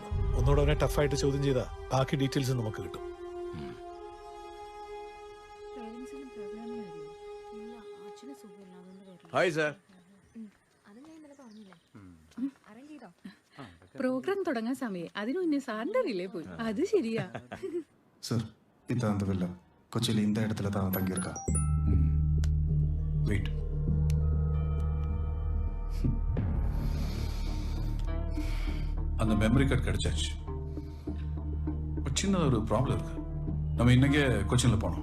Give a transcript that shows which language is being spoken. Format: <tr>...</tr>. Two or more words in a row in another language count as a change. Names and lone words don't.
<ml>ഒന്നുകൂടെ അവനെ ടഫായിട്ട് ചോദ്യം ചെയ്താൽ ബാക്കി ഡീറ്റെയിൽസ് നമുക്ക് കിട്ടും. ഹായ് സാർ. പ്രോഗ്രാം തുടങ്ങാൻ സമയം അതിനു മുന്നേ സാറിന്റെ റിലേ പോയി. അത് ശരിയാ</ml> <ta>சார் இதான் அந்த வில்லா கொச்சியில் இந்த இடத்துல தான் தங்கியிருக்கா. வெயிட். அந்த மெமரி கார்டு கிடைச்சாச்சு. சின்ன ஒரு ப்ராப்ளம் இருக்கு. நம்ம இன்னைக்கே கொச்சின்ல போனோம்.</ta>